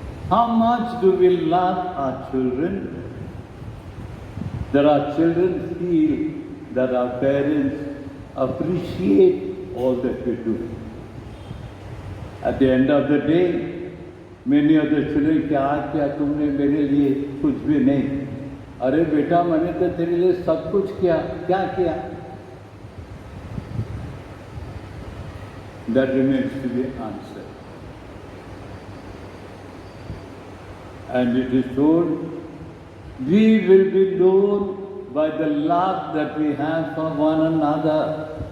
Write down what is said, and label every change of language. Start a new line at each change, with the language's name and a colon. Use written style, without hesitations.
English: How much do we love our children? There are children feel that our parents appreciate all that we do. At the end of the day, many of the children
Hindi: क्या आज क्या तुमने मेरे लिए कुछ भी नहीं. अरे बेटा मैंने तो तेरे लिए सब कुछ किया, क्या किया?
English: That remains to be answered. And it is told, we will be known by the love that we have for one another.